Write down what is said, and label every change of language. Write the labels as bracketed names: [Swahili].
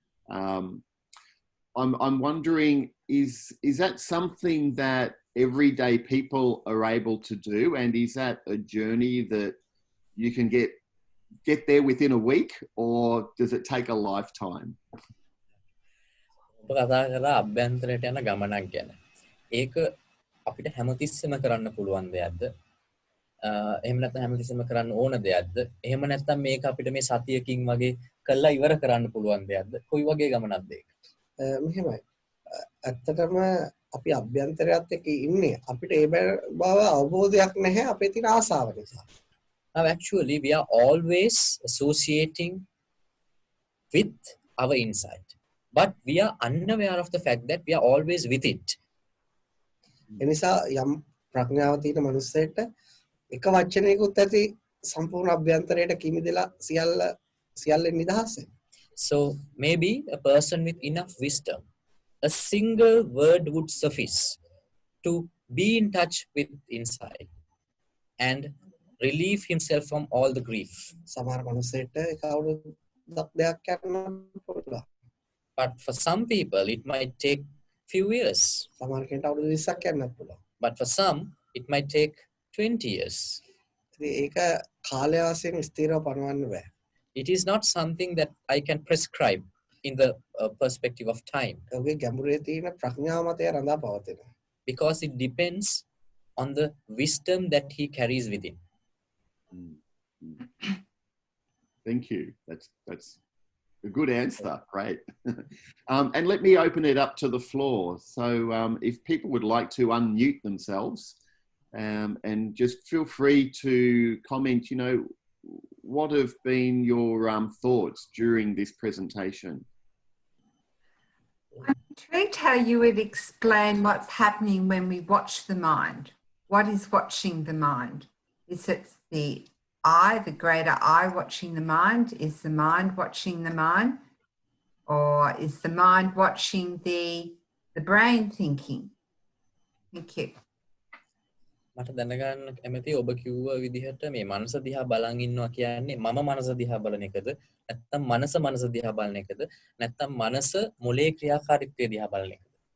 [English] I'm wondering, is that something that everyday people are able to do? And is that a journey that you can get there within a week, or does it take a lifetime? [Sinhala] කතා කරලා අභ්‍යන්තරයට යන ගමනක් ගැන. ඒක අපිට හැමතිස්සෙම කරන්න පුළුවන් දෙයක්ද? එහෙම නැත්නම් හැමතිස්සෙම කරන්න ඕන දෙයක්ද? එහෙම නැත්නම් මේක අපිට මේ සතියකින් වගේ කළා ඉවර කරන්න පුළුවන් දෙයක්ද? කොයි වගේ ගමනක්ද ඒක? මෙහෙමයි. ඇත්තටම අපි අභ්‍යන්තරයත් එක්ක ඉන්නේ. අපිට ඒ බව අවබෝධයක් නැහැ අපේ තියෙන ආසාව නිසා. [English] Now actually we are always associating with our insight, but we are unaware of the fact that we are always with it. [Sinhala] එනිසා යම් ප්‍රඥාව තියෙන මනුස්සයෙක්ට එක වචනයකුත් ඇති සම්පූර්ණ අභ්‍යන්තරයට කිමිදෙලා සියල්ලෙන් නිදහස් වෙනවා. [English] So maybe a person with enough wisdom, a single word would suffice to be in touch with inside and relieve himself from all the grief. [Sinhala] සමහර මනුස්සයෙක්ට ඒක අවුරුද්දක් දෙකක් යන්න පුළුවන්. [English] But for some people it might take few years. [Sinhala] සමහර කෙනෙක්ට අවුරුදු 20ක් යන්නත් පුළුවන්. [English] But for some it might take 20 years. [Sinhala] ඒක කාලය වශයෙන් ස්ථිරව පනවන්න බෑ. [English] It is not something that I can prescribe in the perspective of time. [Sinhala] ඔහුගේ ගැඹුරේ තියෙන ප්‍රඥාව මතය රඳා පවතිනවා. [English] Because it depends on the wisdom that he carries within. Thank you. That's a good answer. Great. And let me open it up to the floor. So if people would like to unmute themselves and just feel free to comment, what have been your thoughts during this presentation? I'm intrigued how you would explain what's happening when we watch the mind. What is watching the mind? Is it the I, the greater I, watching the mind? Is the mind watching the mind? Or is the mind watching the brain thinking? Thank you. [Sinhala] මට දැනගන්න කැමති ඔබ කිව්ව විදිහට මේ මනස දිහා බලන් ඉන්නවා කියන්නේ මම මනස දිහා බලන එකද නැත්නම් මනස දිහා බලන එකද නැත්නම් මනස මොලේ ක්‍රියාකාරීත්වය දිහා බලන එකද?